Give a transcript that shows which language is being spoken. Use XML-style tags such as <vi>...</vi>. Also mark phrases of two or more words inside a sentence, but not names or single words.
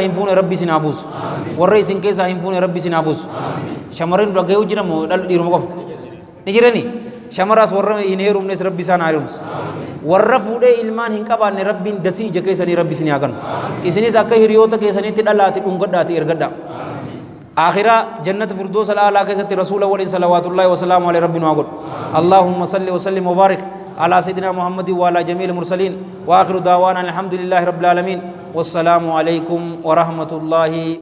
<om>hin fuune rabbi isin haa buusu warra isin keessaa hin fuune rabbi isin haa buusu shamarreen dhagayuu jira moo dhiiruma qofa ni jirani shamaraas warra hin heerumnes rabbi isaan haa heerumsu warra fuudhee ilmaan hin qabaanne rabbiin dasii ija keessanii rabbi isin haa kennu isinis akka hiriyoota keessanitti dhalaati dhungadhaati ergadha</om> <ar>آخرة جنة فردوس الأعلى كيست رسول الله صلوات الله وسلامه على ربنا وقل اللهم صل وسلم وبارك على سيدنا محمد وعلى جميع المرسلين وآخر دعوانا الحمد لله رب العالمين والسلام عليكم ورحمة الله</ar>